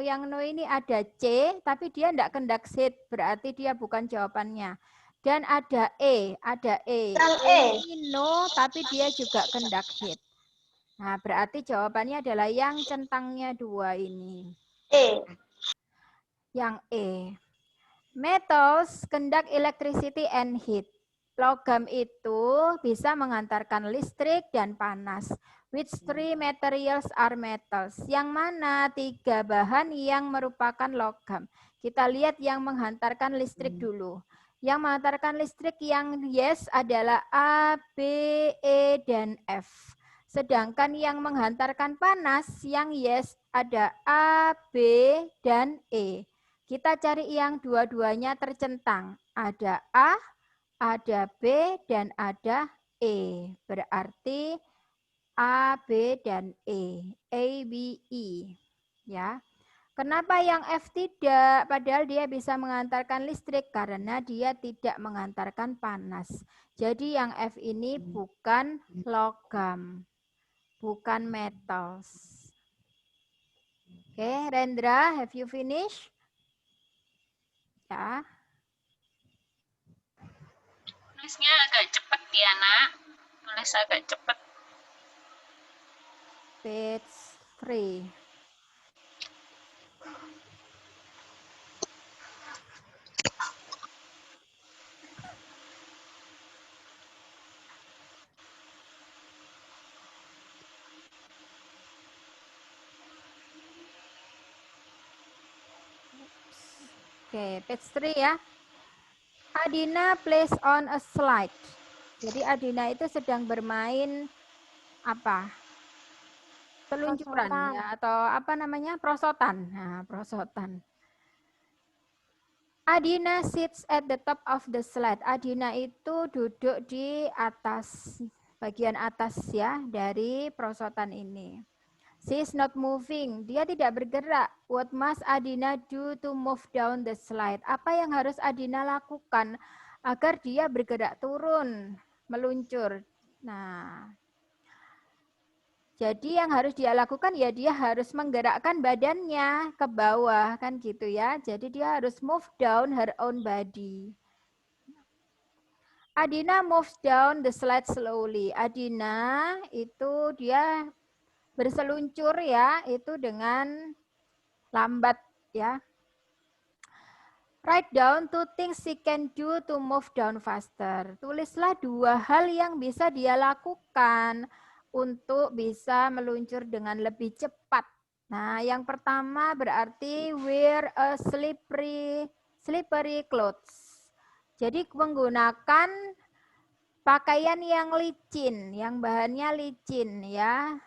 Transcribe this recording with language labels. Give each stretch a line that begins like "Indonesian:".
Indonesian: Yang no ini ada C, tapi dia tidak
English: conduct heat,
Indonesian: berarti dia bukan jawabannya. Dan ada E, ada E. Yang E E. ini no, tapi dia juga
English: conduct heat.
Indonesian: Nah, berarti jawabannya adalah yang centangnya 2 ini. E. Yang E.
English: Metals conduct electricity and heat.
Indonesian: Logam itu bisa mengantarkan listrik dan panas.
English: Which three materials are metals?
Indonesian: Yang mana 3 bahan yang merupakan logam? Kita lihat yang menghantarkan listrik dulu. Yang menghantarkan listrik yang yes adalah A, B, E, dan F. Sedangkan yang menghantarkan panas yang yes ada A, B, dan E. Kita cari yang dua-duanya tercentang. Ada A, ada B, dan ada E. Berarti A, B, dan E. A, B, E. Ya. Kenapa yang F tidak? Padahal dia bisa mengantarkan listrik karena dia tidak mengantarkan panas. Jadi yang F ini bukan logam. Bukan metals.
English: Oke, Rendra, have you finished?
Indonesian: Ya. Nulisnya agak cepat ya, Nak. Nulis agak cepat.
English: Page 3. Oke, page 3 ya. Adina plays on a slide.
Indonesian: Jadi Adina itu sedang bermain apa? Peluncuran Prosotan. ya, atau apa namanya? Prosotan. Nah, prosotan.
English: Adina sits at the top of the slide.
Indonesian: Adina itu duduk di atas, bagian atas ya, dari prosotan ini.
English: She is not moving.
Indonesian: Dia tidak bergerak.
English: What must Adina do to move down the slide?
Indonesian: Apa yang harus Adina lakukan agar dia bergerak turun, meluncur? Nah, jadi yang harus dia lakukan ya dia harus menggerakkan badannya ke bawah kan gitu ya. Jadi dia harus
English: move down her own body. Adina moves down the slide slowly.
Indonesian: Adina itu dia berseluncur ya, itu dengan lambat ya.
English: Write down 2 things she can do to move down faster.
Indonesian: Tulislah 2 hal yang bisa dia lakukan untuk bisa meluncur dengan lebih cepat. Nah, yang pertama berarti
English: wear a slippery clothes.
Indonesian: Jadi menggunakan pakaian yang licin, yang bahannya licin ya.